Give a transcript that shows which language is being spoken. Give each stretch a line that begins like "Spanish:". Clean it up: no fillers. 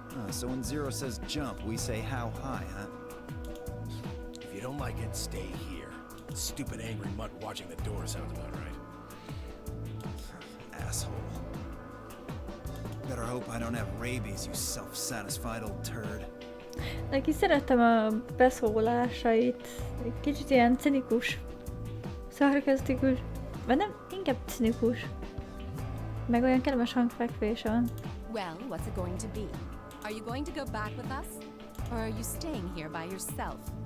English: So when Zero says jump, we say how high, huh? If you don't like it, stay here. Stupid angry mutt watching the door sounds about right. Asshole. Better hope I don't have rabies, you self-satisfied old turd.
Hungarian: Neki szeretem a beszólásait. Egy kicsit ilyen cinikus. Szarkasztikus. Vagy nem, inkább cinikus. Meg olyan kellemes hangfekvése van.
English: Well, what's it going to be? Are you going to go back with us? Or are you staying here by yourself?